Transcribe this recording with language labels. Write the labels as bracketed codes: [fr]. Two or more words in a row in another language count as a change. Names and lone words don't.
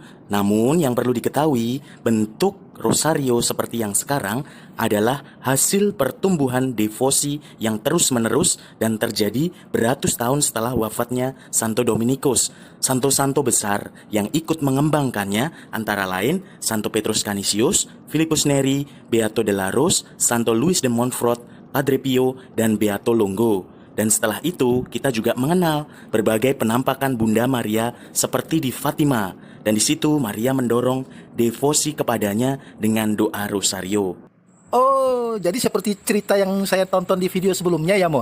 [id] Namun yang perlu diketahui, bentuk Rosario seperti yang sekarang adalah hasil pertumbuhan devosi yang terus-menerus dan terjadi beratus tahun setelah wafatnya Santo Dominikus. Santo-santo besar yang ikut mengembangkannya antara lain Santo Petrus Canisius, Filipus Neri, Beato de la Rose, Santo Louis de Montfort, Padre Pio, dan Beato Longo. Dan setelah itu kita juga mengenal berbagai penampakan Bunda Maria seperti di Fatima. Dan di situ Maria mendorong devosi kepadanya dengan doa Rosario. Oh, jadi seperti cerita yang saya tonton di video sebelumnya ya Mo.